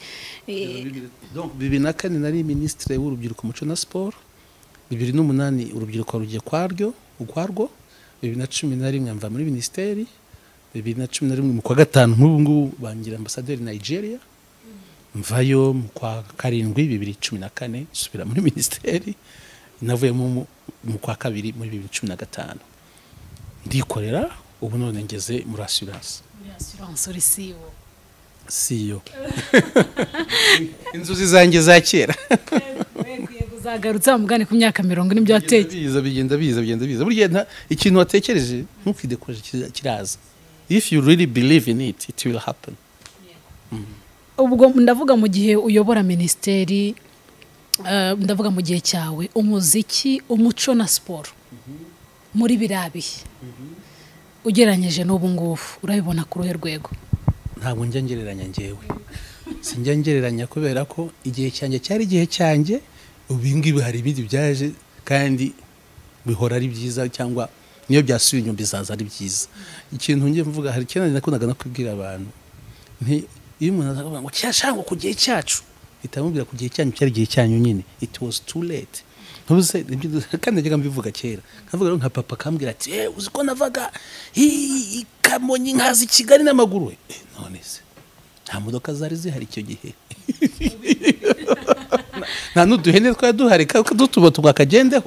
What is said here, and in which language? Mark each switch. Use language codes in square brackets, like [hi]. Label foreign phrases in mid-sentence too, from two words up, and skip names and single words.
[rw] donc 2004 nari ministre w'urubyiruko muco na sport 2008 urubyiruko rugiye kwarwo 2011 mva muri ministeri 2011 mu kwa gatanu nk'ubu bangira ambassadeur Nigeria mvayo mu kwa 7 2014 subira muri ministeri navuye mu kwa 2 muri 2015 ndikorera ubu none ngeze muri assurance uri CEO inzuzi zanjye za kera uzagarutsa mugane ku myaka 40 nibyo watekereje bigenda biza burya ikintu watekereje ntukidekoje kiraza [en] if you really believe in it it will happen [rw] ubwo ndavuga mu gihe uyobora ministeri ndavuga mu gihe cyawe umuziki umuco na sport muri birabihe ugereranyije n'ubu ngubu urabibona ku ruhe rwego? ntabwo njya ngereranya njyewe, sinjya ngereranya kubera ko igihe cyanjye cyari igihe cyanjye, ubu ngibi hari ibindi byaje kandi bihora ari byiza, cyangwa niyo byasubiye inyuma bizaza ari byiza. Ikintu ngiye mvuga, hari ikintu nakundaga no kubwira abantu, nti iyo umuntu azavuga ngo cyashangwa ku gihe cyacu, itamubwira ku gihe cyanyu cyari igihe cyanyu nyine, [en] it was too late. [rw] Ntuse kandi njyaga mbivuga kera, nkavuga nka papa kambwira ati uzi ko navaga Kamonyi nkazi Kigali n'amaguru. None se nta modoka zari zihari icyo gihe, nta n'uduhene twari duhari dutuba twakagendeho.